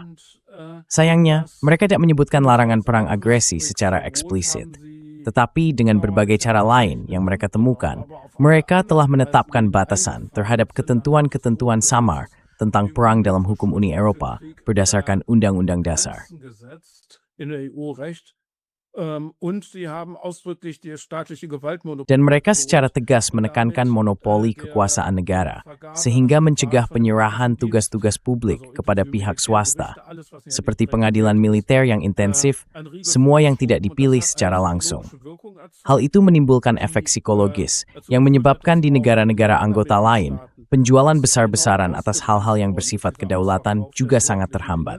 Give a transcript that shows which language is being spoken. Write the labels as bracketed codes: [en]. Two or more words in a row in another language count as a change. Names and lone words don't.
[id] Sayangnya, mereka tidak menyebutkan larangan perang agresi secara eksplisit. Tetapi dengan berbagai cara lain yang mereka temukan, mereka telah menetapkan batasan terhadap ketentuan-ketentuan samar tentang perang dalam hukum Uni Eropa berdasarkan Undang-Undang Dasar. [de] Und sie haben ausdrücklich die staatliche Gewaltmonopol. [id] Dan mereka secara tegas menekankan monopoli kekuasaan negara, sehingga mencegah penyerahan tugas-tugas publik kepada pihak swasta, seperti pengadilan militer yang intensif, semua yang tidak dipilih secara langsung. Hal itu menimbulkan efek psikologis yang menyebabkan di negara-negara anggota lain, penjualan besar-besaran atas hal-hal yang bersifat kedaulatan juga sangat terhambat.